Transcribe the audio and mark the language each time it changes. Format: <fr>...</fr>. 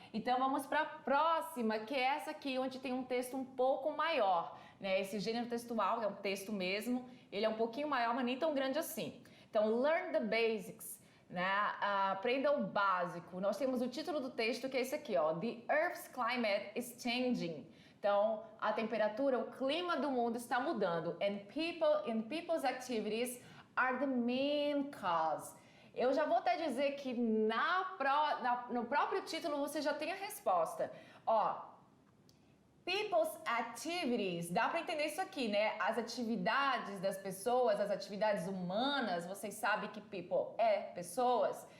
<pt>Então vamos para a próxima, que é essa aqui, onde tem um texto um pouco maior, né? Esse gênero textual é um texto mesmo, ele é um pouquinho maior, mas nem tão grande assim. Então,</pt> <en>learn the basics,</en> <pt>né? Aprenda o básico. Nós temos o título do texto, que é esse aqui, ó.</pt> <en>The Earth's climate is changing.</en> <pt>Então, a temperatura, o clima do mundo está mudando.</pt> <en>And people's activities are the main cause.</en> <pt>Eu já vou até dizer que no próprio título você já tem a resposta. Ó,</pt> <en>people's activities,</en> <pt>dá para entender isso aqui, né? As atividades das pessoas, as atividades humanas, vocês sabem que people é pessoas.</pt>